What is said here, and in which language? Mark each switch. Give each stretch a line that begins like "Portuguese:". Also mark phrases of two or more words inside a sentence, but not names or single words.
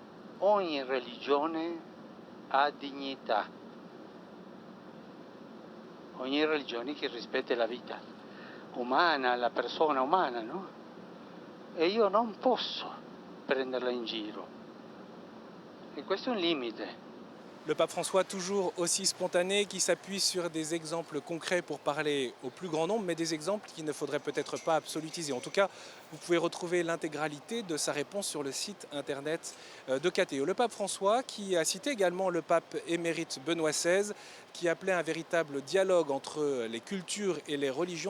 Italian: Ogni religione ha dignità, ogni religione che rispetta la vita umana, la persona umana, no? E io non posso prenderla in giro. E questo è un limite.
French: Le pape François, toujours aussi spontané, qui s'appuie sur des exemples concrets pour parler au plus grand nombre, mais des exemples qu'il ne faudrait peut-être pas absolutiser. En tout cas, vous pouvez retrouver l'intégralité de sa réponse sur le site internet de KTO. Le pape François, qui a cité également le pape émérite Benoît XVI, qui appelait un véritable dialogue entre les cultures et les religions.